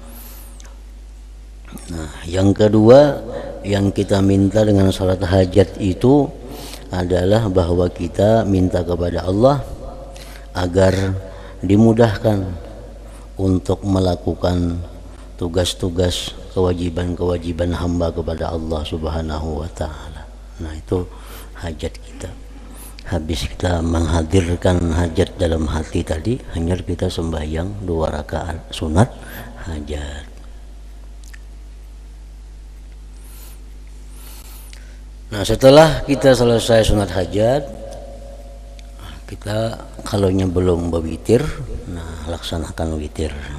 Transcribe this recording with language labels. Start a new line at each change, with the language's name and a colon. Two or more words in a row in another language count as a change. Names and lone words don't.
Indonesian: Nah, yang kedua yang kita minta dengan salat hajat itu adalah bahwa kita minta kepada Allah agar dimudahkan untuk melakukan tugas-tugas kewajiban-kewajiban hamba kepada Allah Subhanahu wa taala. Nah, itu hajat kita. Habis kita menghadirkan hajat dalam hati tadi, hanya kita sembahyang 2 rakaat sunat hajat. Nah, setelah kita selesai sunat hajat, kita kalaunya belum berwitir, nah laksanakan witir.